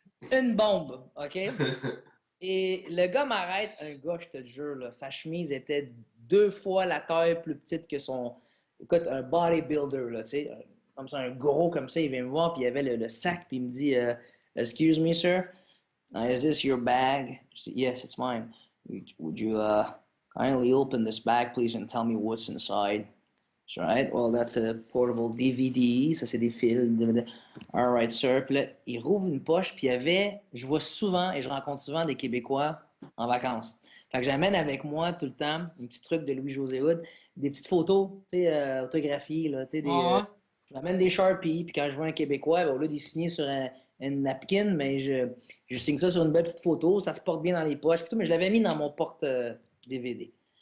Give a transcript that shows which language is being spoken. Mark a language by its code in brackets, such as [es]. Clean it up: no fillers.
[fr] Une bombe, OK? Et le gars m'arrête, un gars, je te jure, là, sa chemise était 2 fois la taille plus petite que son. Écoute, un bodybuilder, là, tu sais, comme ça, un gros comme ça, il vient me voir, puis il avait le sac, puis il me dit [en] Excuse me, sir, is this your bag? [fr] Je dis, [en] yes, it's mine. Would you kindly open this bag, please, and tell me what's inside? Right? Well, that's a portable DVD. [fr] Ça, c'est des fils. DVD. [en] All right, sir. [fr] Puis là, il rouvre une poche, puis il y avait, je vois souvent et je rencontre souvent des Québécois en vacances. Fait que j'amène avec moi tout le temps un petit truc de Louis-José Hood, des petites photos, tu sais, autographiées, là, tu sais, Ouais. j'amène des Sharpies, puis quand je vois un Québécois, ben, au lieu de signer sur un napkin, mais je signe ça sur une belle petite photo, ça se porte bien dans les poches, puis tout, mais je l'avais mis dans mon porte-DVD.